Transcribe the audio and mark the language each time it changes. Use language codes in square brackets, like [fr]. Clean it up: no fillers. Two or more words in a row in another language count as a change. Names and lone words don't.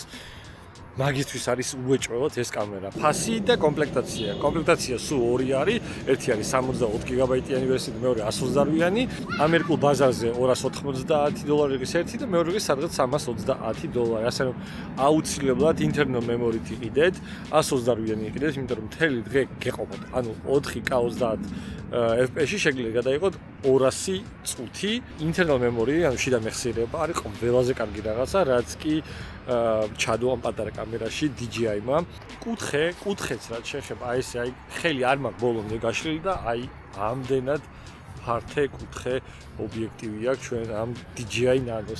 [ka] მაგისთვის არის უეჭველად ეს კამერა. ფასი და კომპლექტაცია. კომპლექტაცია სულ ორი არის. ერთი არის 64 გიგაბაიტიანი ვერსია და მეორე 128-იანი. ამერიკულ ბაზარზე $290 ის ერთი და მეორე კი სადღაც $320. ასე რომ აუცილებლად [en] internal memory- [ka] ით იყიდეთ. 128-იანი იყიდეთ, იმიტომ რომ მთელი დღე გეყოფოთ. ანუ 4K 30 FPS-ში შეგიძლიათ გადაიღოთ 200 წუთი. [en] internal memory, [ka] ანუ შიდა მეხსიერება არის ყველაზე კარგი რაღაცა, რაც კი ჩადო ამ პატარა კამერაში DJI-მა. კუთხეც რაც შეეხება, აი ესე აი ხელი არ მაქვს ბოლომდე გაშლილი და აი ამდენად ფართე კუთხე ობიექტივი აქვს ჩვენ ამ DJI Nano-ს.